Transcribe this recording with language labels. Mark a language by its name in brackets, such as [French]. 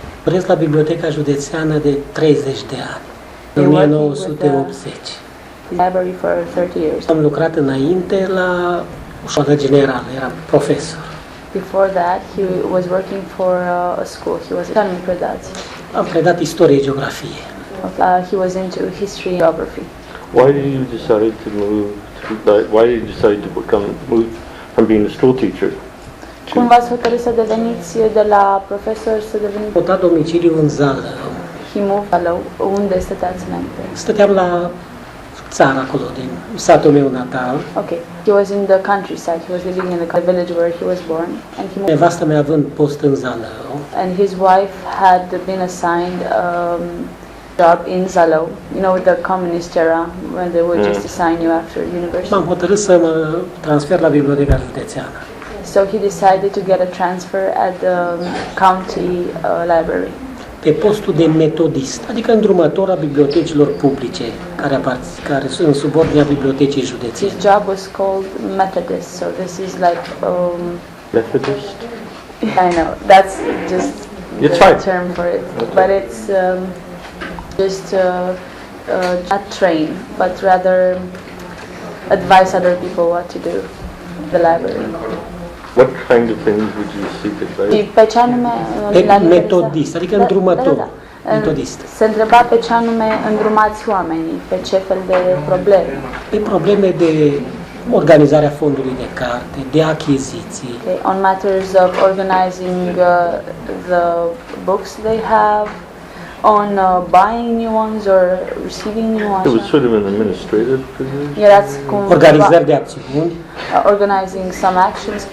[Romanian] Lucrez la Biblioteca Județeană de 30 de ani, în 1980. [English] Library for 30 years. [Romanian] Am lucrat înainte la școală generală, era profesor. [English] Before that, he was working for a school. He was predat. [Romanian] Am predat istorie, geografie. [English] He was into history, geography. Why did you decide to move? Why did you decide to move from being a school teacher? [Romanian] Cum v-ați hotărât să deveniți de la profesor să deveniți? Am mutat domiciliu în Zalău. [English] He moved Zalău. [Romanian] Unde stăteați înainte? Stăteam la țară acolo, din satul meu natal. [English] Okay. He was in the countryside. He was living in the village where he was born, and he moved. [Romanian] Nevastă mea având post în Zalău. [English] And his wife had been assigned job in Zalău. You know, the communist era when they would just assign you after university. [Romanian] M-am hotărât să mă transfer la Biblioteca Județeană. [English] So he decided to get a transfer at the county library. [Romanian] Pe postul de metodist, adică îndrumător a bibliotecilor publice, care sunt în subordinea bibliotecii județene. [English] His job was called Methodist, so this is like Methodist? I know, that's just the term for it, okay. But it's just not train, but rather advise other people what to do, the library. What kind of things would you seek advice? [Romanian] Și pe ce anume metodist, adică îndrumător. Metodist. Se întreba pe ce anume îndrumați oamenii, pe ce fel de probleme. Pe probleme de organizarea fondului de carte, de achiziții. [English] Okay, on matters of organizing the books they have, on buying new ones or receiving new ones. It was sort of an administrative position. [Romanian] Erați cum organizări de acțiuni. [English] Organizing some actions.